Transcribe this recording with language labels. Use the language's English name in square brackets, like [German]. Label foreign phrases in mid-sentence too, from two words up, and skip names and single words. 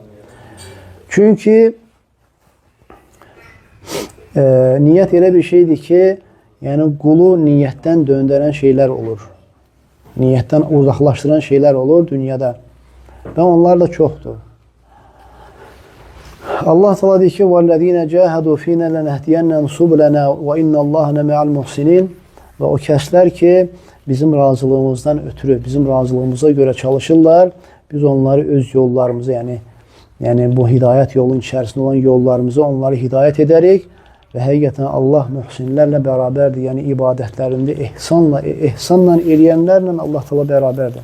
[Azerbaijani] Çünki niyyət elə bir şeydir ki, yəni qulu niyyətdən döndərən şeylər olur. Niyyətdən uzaqlaşdıran şeylər olur dünyada. Və onlar da çoxdur. Allah Teala deyir ki: [Arabic] "والذين جاهدوا فينا لنهدينهم سبلنا وإن الله لمع المحسنين." [Azerbaijani] Və o kəslər ki, bizim razılığımızdan ötürü, bizim razılığımıza görə çalışırlar, biz onları öz yollarımızı, yəni bu hidayət yolunun içərisində olan yollarımızı onları hidayət edərik və həqiqətən Allah mühsinlərlə bərabərdir. Yəni ibadətlərində ehsanla eləyənlərlə Allah Teala bərabərdir.